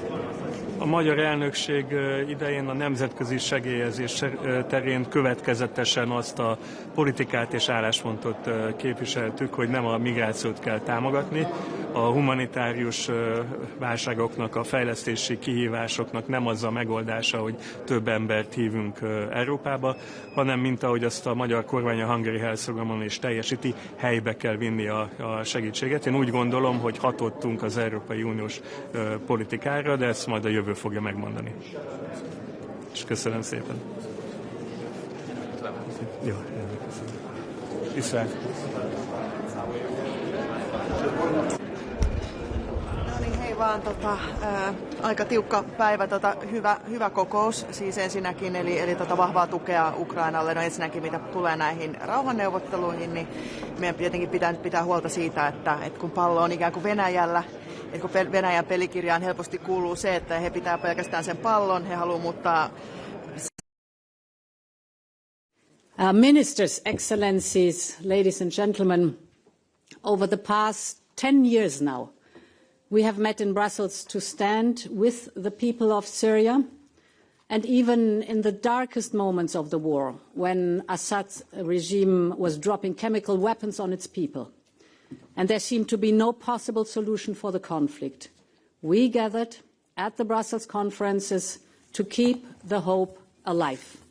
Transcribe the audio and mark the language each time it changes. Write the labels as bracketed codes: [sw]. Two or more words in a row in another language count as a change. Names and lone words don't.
[hu] A magyar elnökség idején a nemzetközi segélyezés terén következetesen azt a politikát és álláspontot képviseltük, hogy nem a migrációt kell támogatni, a humanitárius válságoknak, a fejlesztési kihívásoknak nem az a megoldása, hogy több embert hívunk Európába, hanem mint ahogy azt a magyar kormány a Hungary Health Programon is teljesíti, helybe kell vinni a segítséget. Én úgy gondolom, hogy hatottunk az Európai Uniós politikára, de ezt majd a jövő fogja megmondani. És köszönöm szépen. Jó, köszönöm. Viszlát. [fi] No niin, hei vaan. Aika tiukka päivä, hyvä kokous siis ensinnäkin, eli vahvaa tukea Ukrainalle. No ensinnäkin mitä tulee näihin rauhanneuvotteluihin, niin meidän tietenkin pitää nyt pitää huolta siitä, että kun pallo on ikään kuin Venäjällä, että kun Venäjän pelikirjaan helposti kuuluu se, että he pitää pelkästään sen pallon, he haluaa muuttaa. [en] Ministers, Excellencies, ladies and gentlemen, over the past 10 years now, we have met in Brussels to stand with the people of Syria, and even in the darkest moments of the war, when Assad's regime was dropping chemical weapons on its people, and there seemed to be no possible solution for the conflict, we gathered at the Brussels conferences to keep the hope alive.